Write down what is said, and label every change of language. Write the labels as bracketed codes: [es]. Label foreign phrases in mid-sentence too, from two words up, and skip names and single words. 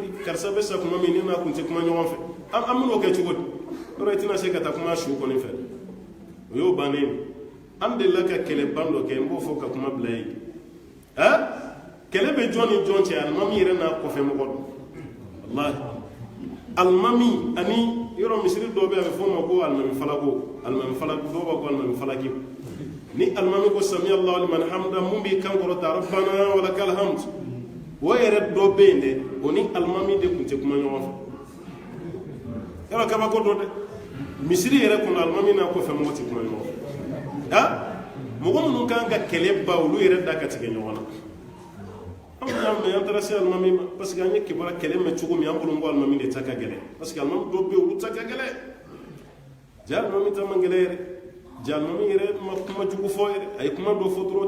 [bm] di karisa bɛ sa kuma min ne n'a kun tɛ kuma ɲɔgɔn fɛ an bɛn'o kɛ cogo di yɔrɔ i tɛna se ka taa kuma su kɔni fɛ o y'o bannen ye an delila ka kɛlɛban dɔ kɛ n b'o fɔ ka kuma bila yen kɛlɛ bɛ jɔn ni jɔn cɛ alimami yɛrɛ n'a kɔfɛ mɔgɔ don walahi alimami ani yɔrɔ misiri dɔw bɛ yen a bɛ fɔ o ma ko alimami falako dɔw b'a ko alimami falaki ni alimami ko [ar] سمع الله لمن حمده [bm] mun b'i kan kɔrɔta [ar] ربنا ولك الحمد [bm] o yɛrɛ dɔ bɛ yen dɛ o ni alimami de tun tɛ kuma ɲɔgɔn fɛ yala kabako dɔ dɛ misiri yɛrɛ kɔnɔ alimami n'a kɔfɛ mɔgɔ tɛ kuma ɲɔgɔn fɛ mɔgɔ minnu kan ka kɛlɛ ba olu yɛrɛ da ka tigɛ ɲɔgɔn na an y'a mɛn an taara se alimami ma [fr] parce que [bm] an ye kibaruya kɛlɛ mɛn cogo min an bolo n ko alimami de ta ka gɛlɛn [fr] parce que [bm] alimami dɔw bɛ yen olu ta ka gɛlɛn ja alimami ta man gɛlɛn yɛrɛ ja alimami yɛrɛ ma kuma jugu fɔ yɛrɛ a ye kuma dɔ fɔ dɔrɔn